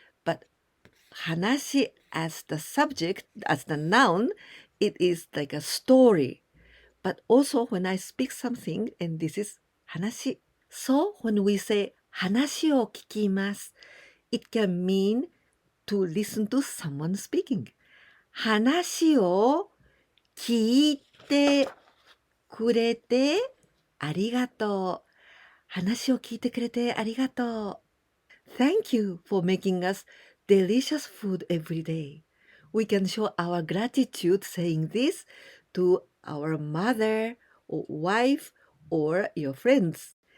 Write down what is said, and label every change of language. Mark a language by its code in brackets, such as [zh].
[en] But 話 as the subject, as the noun, it is like a story. But also when I speak something, and this is 話. So when we say [ja] 話を聞きます, [en] it can mean to listen to someone speaking. [ja] 話を聞いてくれてありがとう。話を聞いてくれてありがとう。 [en] Thank you for making us delicious food every day. We can show our gratitude saying this to our mother or wife or your friends.